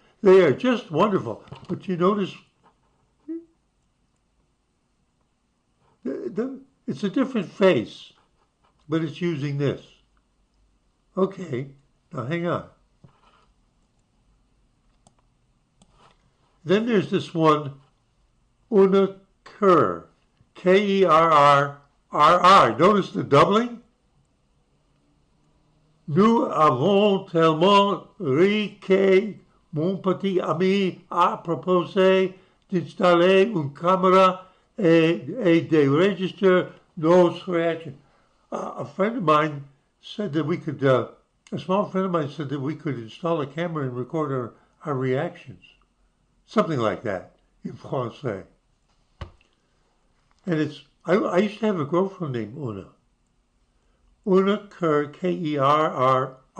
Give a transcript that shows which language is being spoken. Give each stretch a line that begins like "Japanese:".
English: They are just wonderful. But you notice it's a different face, but it's using this. Okay, now hang on. Then there's this one, Una Kerr, Kerrrr. Notice the doubling?
French: Nous avons tellement ri que mon petit ami a proposé d'installer une caméra et de
English: register
French: nos reactions.
English: A friend of mine said that we could, a small friend of mine said that we could install a camera and record our reactions. Something like that in Francais. And I used to have a girlfriend named Una. Una Kerr, Kerrrr.